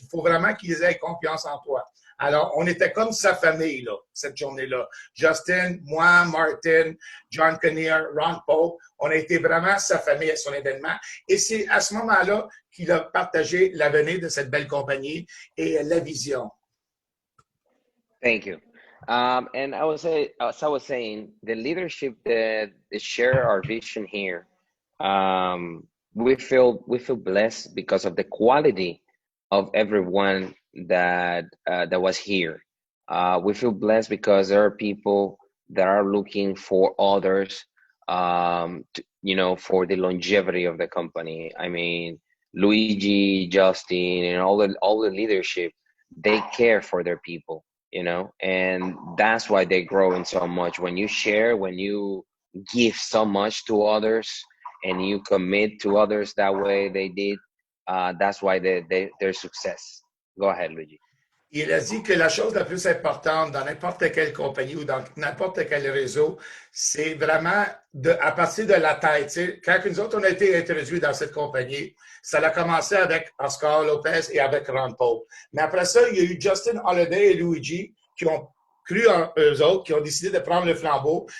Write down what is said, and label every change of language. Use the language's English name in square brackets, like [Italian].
[French] Il faut vraiment qu'ils aient confiance en toi. Alors, on était comme sa famille, là, cette journée-là. Justin, moi, Martin, John Kinnear, Ron Pope, on a été vraiment sa famille à son événement. Et c'est à ce moment-là qu'il a partagé l'avenir de cette belle compagnie et la vision. [English] Thank you. And I was as I was saying, the leadership that share our vision here, we feel blessed because of the quality of everyone that was here. We feel blessed because there are people that are looking for others, for the longevity of the company. I mean, Luigi, Justin, and all the leadership, they care for their people, and that's why they're growing so much. When you share, when you give so much to others, and you commit to others that way they did, that's why their success. Go ahead, Luigi. [French] Il a dit que la chose la plus importante dans n'importe quelle compagnie ou dans n'importe quel réseau, c'est vraiment à partir de la tête. T'sais, quand nous autres, on a été introduits dans cette compagnie, ça a commencé avec Oscar Lopez et avec Ron Pope. Mais après ça, il y a eu Justin Holiday et Luigi qui ont cru en eux autres, qui ont décidé de prendre le flambeau.